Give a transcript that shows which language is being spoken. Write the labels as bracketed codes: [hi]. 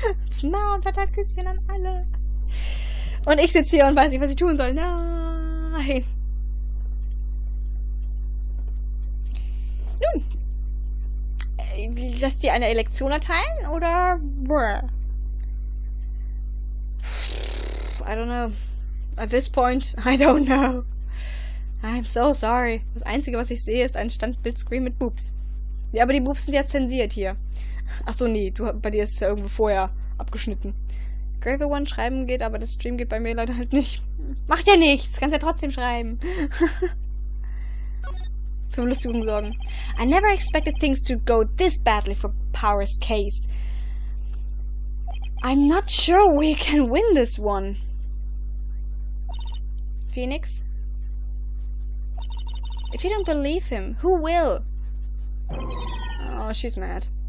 [de] Smart, verteilt Küsschen an alle. Und ich sitze hier und weiß nicht, was ich tun soll. Nein. Nun. Lass dir eine Elektion erteilen, oder? [en] I don't know. At this point, I don't know. I'm so sorry. [de] Das Einzige, was ich sehe, ist ein Standbildscreen mit Boobs. Ja, aber die Boobs sind ja zensiert hier. Achso, nee, bei dir ist es ja irgendwo vorher abgeschnitten. Gravel One schreiben geht, aber das Stream geht bei mir leider halt nicht. Macht ja nichts, kannst ja trotzdem schreiben. Für Belustigung sorgen. [en] I never expected things to go this badly for Power's case. I'm not sure we can win this one. Phoenix? If you don't believe him, who will? Oh, she's mad.